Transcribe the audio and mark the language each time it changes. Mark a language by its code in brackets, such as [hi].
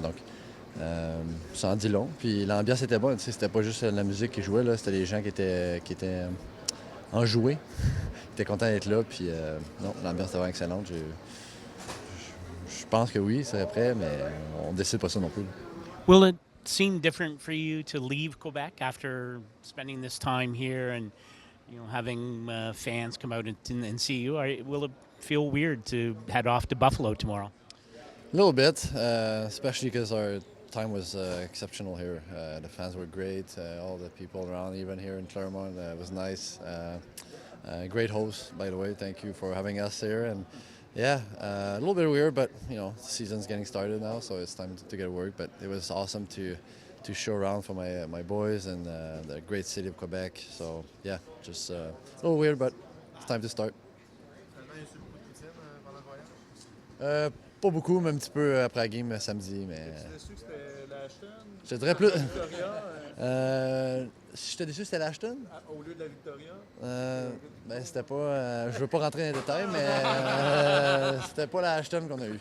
[fr] Donc, ça en dit long. Puis l'ambiance était bonne, tu sais, c'était pas juste la musique qui jouait, là, c'était les gens qui étaient enjoués, qui étaient contents d'être là. Puis non, l'ambiance était vraiment excellente. Je pense que oui, c'est après, mais on décide pas ça non plus. [en] Will it seem different for you to leave Quebec after spending this time here and having fans come out and see you? Will it feel weird to head off to Buffalo tomorrow? A little bit, especially because our time was exceptional here. The fans were great. All the people around, even here in Claremont, was nice. Great host, by the way. Thank you for having us here. And yeah, a little bit weird, but the season's getting started now, so it's time to get to work. But it was awesome to show around for my boys and the great city of Quebec. So yeah, just a little weird, but it's time to start. [fr] Finalement, il y a eu beaucoup de poutine pendant le voyage? Pas beaucoup, mais un petit peu après la game samedi, mais. Tu déçu que c'était l'Ashton? Je te dirais plus. Victoria, Si j'étais déçu, c'était l'Ashton. au lieu de la Victoria? C'était pas. Je veux pas rentrer dans les détails, mais c'était pas la Ashton qu'on a eue.